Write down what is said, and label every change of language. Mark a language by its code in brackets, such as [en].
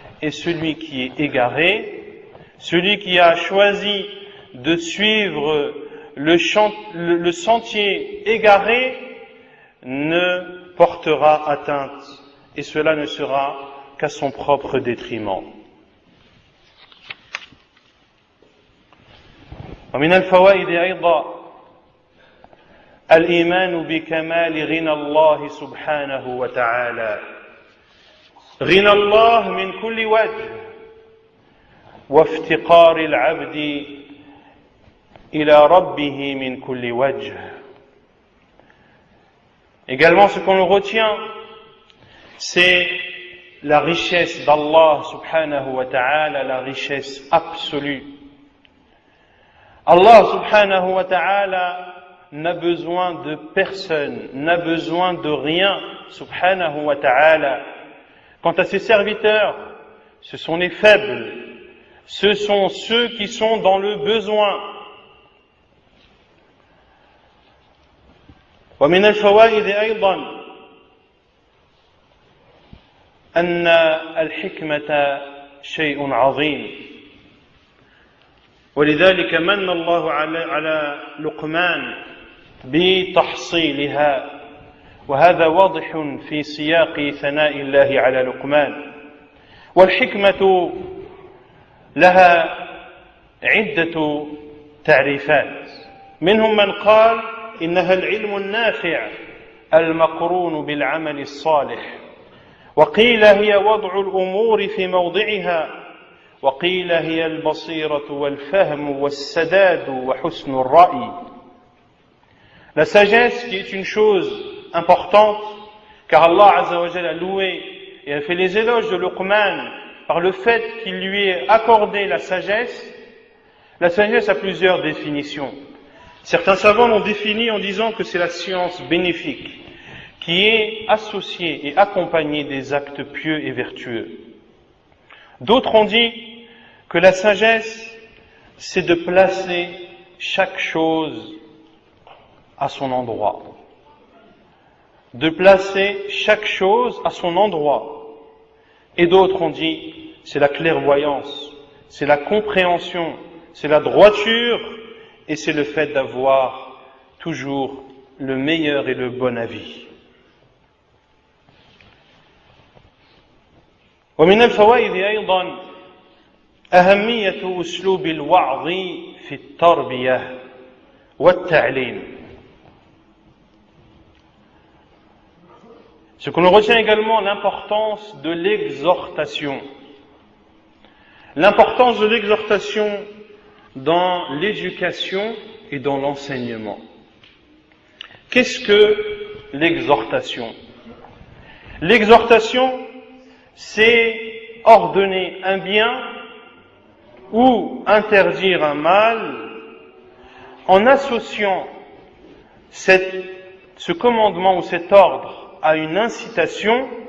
[fr] Et celui qui est égaré, celui qui a choisi de suivre le sentier égaré ne portera atteinte, et cela ne sera qu'à son propre détriment. [ar] ومن الفوائد أيضا الإيمان بكمال غنى الله سبحانه وتعالى. غنى الله من كل وجه وافتقار العبد إلى ربه من كل وجه. [fr] Également, ce qu'on retient, c'est la richesse d'Allah subhanahu wa ta'ala, la richesse absolue. Allah subhanahu wa ta'ala n'a besoin de personne, n'a besoin de rien, subhanahu wa ta'ala. Quant à ses serviteurs, ce sont les faibles, ce sont ceux qui sont dans le besoin. [ar] ومن الفوائد أيضا أن الحكمة شيء عظيم، ولذلك من الله على لقمان بتحصيلها، وهذا واضح في سياق ثناء الله على لقمان. والحكمة لها عدة تعريفات، منهم من قال إنها العلم النافع المقرون بالعمل الصالح، وقيل هي وضع الأمور في موضعها، وقيل هي البصيرة والفهم والسداد وحسن الرأي. [fr] La sagesse qui est une chose importante, car Allah Azza wa Jalla a loué et a fait les éloges de Luqman par le fait qu'il lui ait accordé la sagesse. La sagesse a plusieurs définitions. Certains savants l'ont définie en disant que c'est la science bénéfique qui est associée et accompagnée des actes pieux et vertueux. D'autres ont dit que la sagesse, c'est de placer chaque chose à son endroit. De placer chaque chose à son endroit. Et d'autres ont dit, c'est la clairvoyance, c'est la compréhension, c'est la droiture, et c'est le fait d'avoir toujours le meilleur et le bon avis. [ar] ومن الفوائد أيضا أهمية أسلوب الوعظ في التربية والتعليم. [fr] Ce que l'on retient également, l'importance de l'exhortation. L'importance de l'exhortation dans l'éducation et dans l'enseignement. Qu'est-ce que l'exhortation? L'exhortation, c'est ordonner un bien ou interdire un mal en associant ce commandement ou cet ordre à une incitation